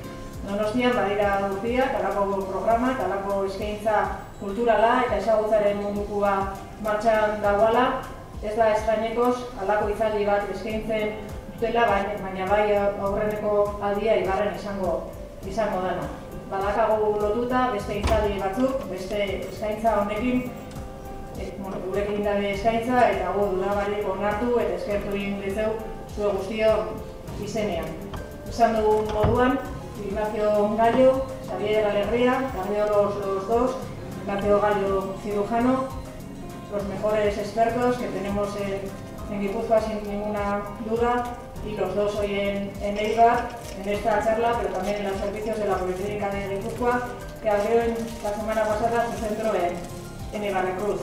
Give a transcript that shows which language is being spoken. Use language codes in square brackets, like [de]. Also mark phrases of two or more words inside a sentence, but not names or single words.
[eu] Donostian badira urtia, talako programa, talako eskaintza kulturala eta ezagutzaren mundukua martxan dagoala, ez da estrainekoz alako hitzaldi bat eskaintzen dutela, baina bai aurreneko aldia Eibarren izango dana. Badakagu lotuta beste hitzaldi batzuk, beste eskaintza honekin, gurekin dabe eskaintza eta gu dudabarik onartu eta eskertu egin ditzeu zue guztion izenean. [es] Esan dugun moduan, Ignacio Gallo, Xavier Alegría, Carmelo los dos, Ignacio Gallo cirujano, los mejores expertos que tenemos en Guipúzcoa sin ninguna duda, y los dos hoy en Eibar, en esta charla, pero también en los servicios de la Policlínica de Guipúzcoa, que abrió la semana pasada su centro en Ibarrecruz.